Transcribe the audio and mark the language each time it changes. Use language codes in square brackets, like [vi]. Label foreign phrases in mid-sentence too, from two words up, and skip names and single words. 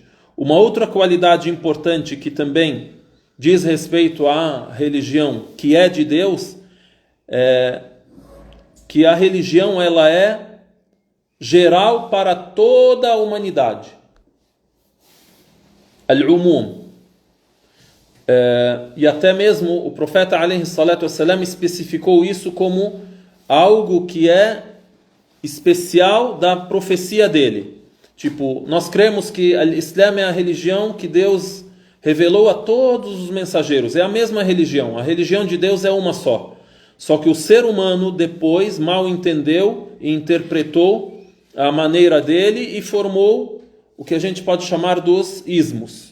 [pt] Uma outra qualidade importante que também diz respeito à religião que é de Deus, que a religião ela é geral para toda a humanidade. Al-umum. E até mesmo o profeta [ar] عليه الصلاة والسلام [pt] especificou isso como algo que é especial da profecia dele. Tipo, nós cremos que o Islã é a religião que Deus revelou a todos os mensageiros. É a mesma religião. A religião de Deus é uma só. Só que o ser humano depois mal entendeu e interpretou a maneira dele e formou o que a gente pode chamar dos ismos.